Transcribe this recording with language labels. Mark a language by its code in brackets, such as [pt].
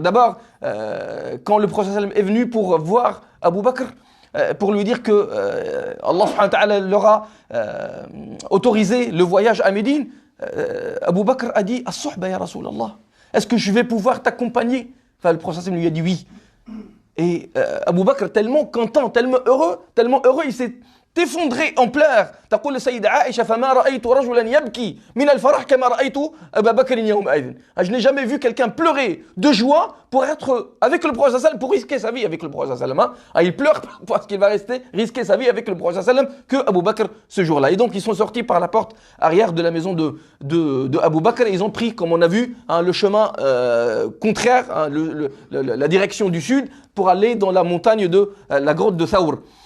[fr] D'abord, quand le prophète sallallahu alayhi wa sallam est venu pour voir Abu Bakr, pour lui dire que Allah subhanahu wa ta'ala leur a autorisé le voyage à Médine, Abu Bakr a dit, As-suhba ya Rasulallah, est-ce que je vais pouvoir t'accompagner? Enfin, le prophète sallallahu alayhi wa sallam lui a dit oui. Et Abu Bakr, tellement content, tellement heureux, il s'est t'effondrer en pleurs. [ar] تقول السيدة عائشة فما رأيت رجلا يبكي من الفرح كما رأيت أبا بكر يومئذ. [fr] Je n'ai jamais vu quelqu'un pleurer de joie pour être avec le prophète sallam, pour risquer sa vie avec le prophète sallam. Il pleure parce qu'il va risquer sa vie avec le prophète sallam que Abu Bakr ce jour-là. Et donc ils sont sortis par la porte arrière de la maison de Abu Bakr et ils ont pris, comme on a vu, le chemin contraire, la direction du sud pour aller dans la montagne de la grotte de Thawr.